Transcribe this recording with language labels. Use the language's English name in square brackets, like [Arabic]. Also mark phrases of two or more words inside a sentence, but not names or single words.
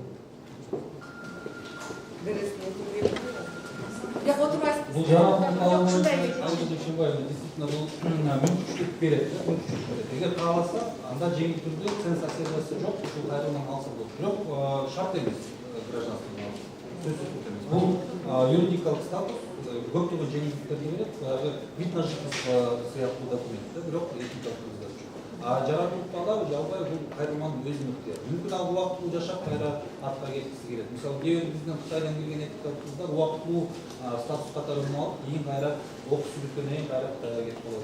[Kyrgyz] Бул жарандык алуу действительно бул мүмкүнчүлүк берет. Эгер кааласа, анда жеңил түрдө цензурасы жок, ушул кайрылман алса болот. Бирок шарт эмес гражданство. Сөзсүз эмес. Бул юридикалык статус көптөгөн жеңилдиктерди берет. [Russian] Вид на жительство [Kyrgyz] сыяктуу документ, бирок этникалык жок. Жарандыкты алабы, албайбы, бул кайрылмандын өзүнүн ыктыяры. Мүмкүн ал убактылуу жашап кайра артка кеткиси келет. Мисалы, кээ бир бизден Кытайдан келген этникалык кыздар убактылуу статус катарын алып, кийин кайра окуп сүрүткөндөн кийин кайра Кытайга кетип калат.